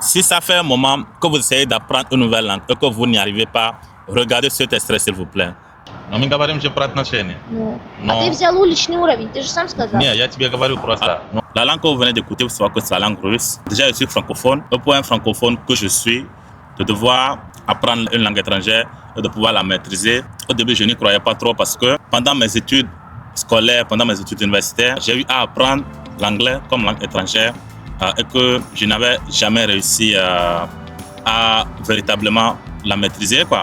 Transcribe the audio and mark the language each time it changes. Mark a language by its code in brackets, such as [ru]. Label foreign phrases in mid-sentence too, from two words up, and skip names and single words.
[fr] Si ça fait un moment que vous essayez d'apprendre une nouvelle langue et que vous n'y arrivez pas, regardez cet extrait s'il vous plaît. [ru] Но мы говорим же про отношения. Ну. Но- А ты взял уличный уровень, ты же сам сказал. Не, я тебе говорю просто. Ну, [fr] La langue que vous venez d'écouter, vous savez que c'est la langue russe. Déjà, je suis francophone. Et pour un francophone que je suis, de devoir apprendre une langue étrangère et de pouvoir la maîtriser. Au début, je n'y croyais pas trop parce que pendant mes études scolaires, pendant mes études universitaires, j'ai eu à apprendre l'anglais comme langue étrangère et que je n'avais jamais réussi à véritablement la maîtriser, quoi.